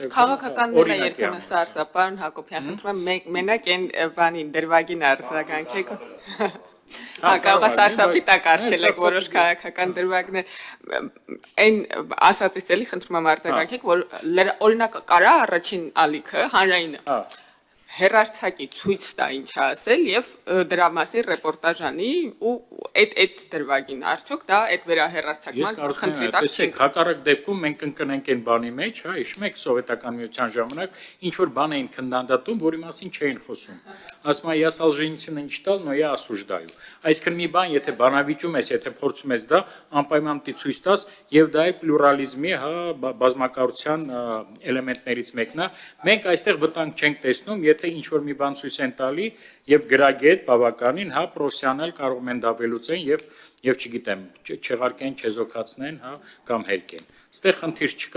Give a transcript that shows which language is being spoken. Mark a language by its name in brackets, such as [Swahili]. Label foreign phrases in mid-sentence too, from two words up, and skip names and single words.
[Armenian] Քաղաքականները երբեմն սարսափան Հակոբյան խնդրում եմ մենակ այն բանին դրվագին արձագանքեք։ Կարող է սարսափի տակ արգելեք որոշ քաղաքական դրվագներ այն ասածից էլի խնդրում եմ արձագանքեք, որ օրինակ կարա առաջին ալիքը հանրայինը հերարցակի ցույց տա ինչ ասել եւ դրա մասին ռեպորտաժ անի ու այդ դրվագին արդյոք դա այդ վերահերարցակման խնդրի տակ չի։ Հակառակ դեպքում մենք կընկնենք այն բանի մեջ, հա, հիշում եք սովետական միության ժամանակ ինչ որ բան էին քննադատում, որի մասին չէին խոսում։ Ասում է, [Russian] я Солженицына не читал, но я осуждаю։ [Armenian] Այսինքն մի բան, եթե բանավիճում ես, եթե փորձում ես դա, անպայման պիտի ցույց տաս եւ դա է պլուրալիզմի, հա, բազմակարության էլեմենտներից մեկն է։ Մենք այստեղ վտանգ չենք տեսնում, եթե ինչ որ մի բան ցույց են տալի եւ գրագետ բավականին, հա, պրոֆեսիոնալ կարող են դա վերլուծեն եւ չգիտեմ, չեղարկեն, չեզոքացնեն, հա, կամ հերկեն։ Այստեղ խնդիր չկա։